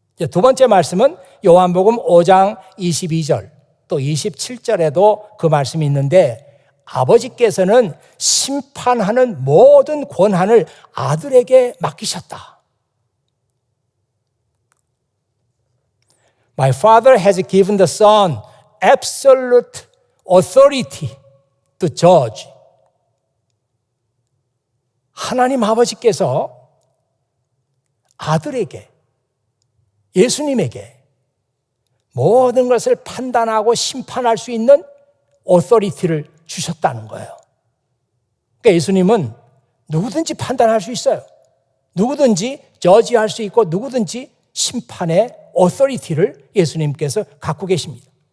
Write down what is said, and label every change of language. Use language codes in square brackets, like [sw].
[ko] 두 번째 말씀은 요한복음 5장 22절 또 27절에도 그 말씀이 있는데 아버지께서는 심판하는 모든 권한을 아들에게 맡기셨다. [en] My father has given the son absolute authority to judge. [ko] 하나님 아버지께서 아들에게, 예수님에게 모든 것을 판단하고 심판할 수 있는 authority를 주셨다는 거예요. 그러니까 예수님은 누구든지 판단할 수 있어요. 누구든지 저지할 수 있고 누구든지 심판의 authority를 예수님께서 갖고 계십니다.